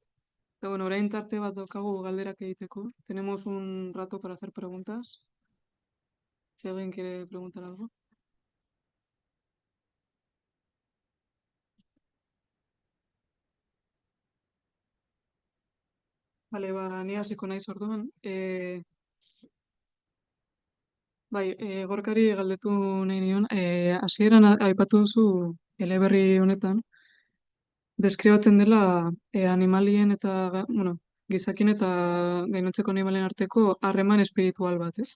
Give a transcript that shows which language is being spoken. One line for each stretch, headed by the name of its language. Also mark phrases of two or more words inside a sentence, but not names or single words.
Basque: Eta, bueno, orain tarte bat daukagu galderak egiteko.
Spanish: Tenemos un rato para hacer preguntas. Si alguien quiere preguntar algo. Vale,
Basque: ni hasiko naiz orduan. Gorkari galdetu nahi nion. Hasieran aipatu duzu eleberri honetan, deskribatzen dela animalien eta, bueno, gizakin eta gainontzeko animalien arteko harreman espiritual bat, ez?